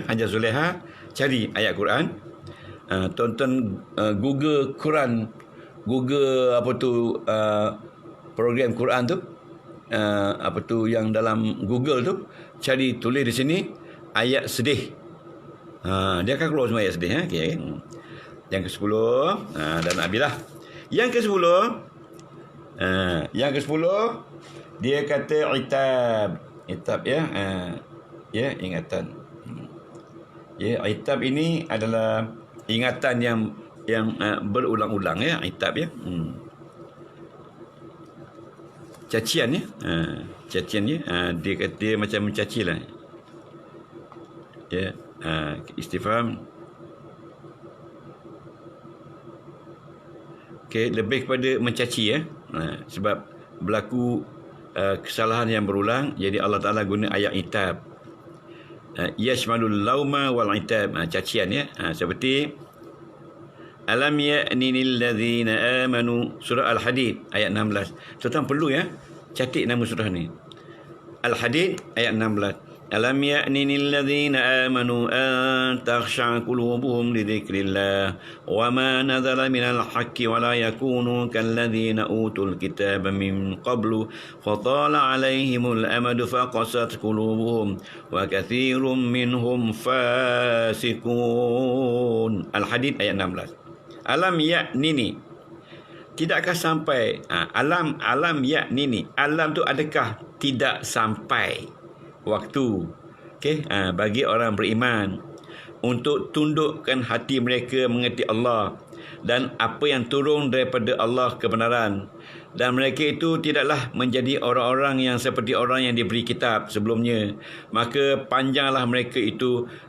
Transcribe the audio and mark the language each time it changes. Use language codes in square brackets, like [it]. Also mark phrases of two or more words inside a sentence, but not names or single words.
[ms] Hajar Zulaiha cari ayat Quran. Tonton Google Quran, Google program Quran tu, yang dalam Google tu, cari, tulis di sini ayat sedih. Dia akan keluar semua ayat sedih. Okay. Yang ke-10 dah nak habis lah. Yang ke-10 dia kata itab, ya. Ingatan. Ya, itab ini adalah ingatan yang berulang-ulang, ya. Itab, ya. Cacian, ya. Cacian, ya. Dia kata dia macam mencaci lah. Ya. Istifham. Okey, lebih kepada mencaci, ya. Sebab berlaku kesalahan yang berulang, jadi Allah Ta'ala guna ayat itab. [ar] يشمل اللوم والعتاب, [ms] cacian, ya. Seperti [ar] ألم يأن للذين آمنوا, [ms] surah Al-Hadid ayat 16. Tuan-tuan perlu, ya, catat nama surah ni. Al-Hadid ayat 16. [ar] ألم يأن للذين آمنوا أن تخشع قلوبهم لذكر الله وما نزل من الحق ولا يكونوا كالذين أوتوا الكتاب من قبل فطال عليهم الأمد فقست قلوبهم وكثير منهم فاسقون. [ms] Al-Hadid ayat 16. [ar] ألم يأن [ms] ni, tidakkah sampai? [ar] ألم يأن [ms] ni, alam tu adakah tidak sampai waktu, bagi orang beriman untuk tundukkan hati mereka mengerti Allah dan apa yang turun daripada Allah kebenaran, dan mereka itu tidaklah menjadi orang-orang yang seperti orang yang diberi kitab sebelumnya, maka panjanglah mereka itu